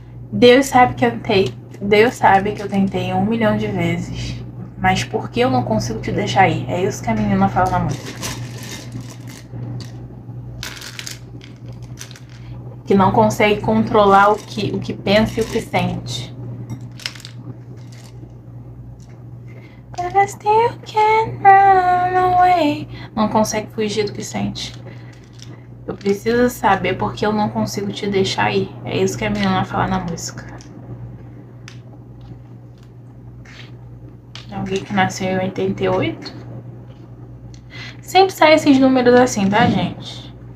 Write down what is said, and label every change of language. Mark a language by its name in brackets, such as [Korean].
[Portuguese] Deus sabe que eu tentei 1 milhão de vezes. Mas por que eu não consigo te deixar ir? É isso que a menina fala na música. Que não consegue controlar o que pensa e o que sente. [English] But I still can't run away. [Portuguese] Não consegue fugir do que sente. Eu preciso saber porque eu não consigo te deixar ir. É isso que a menina fala na música. Alguém que nasceu em 88. Sempre sai esses números assim, tá, gente?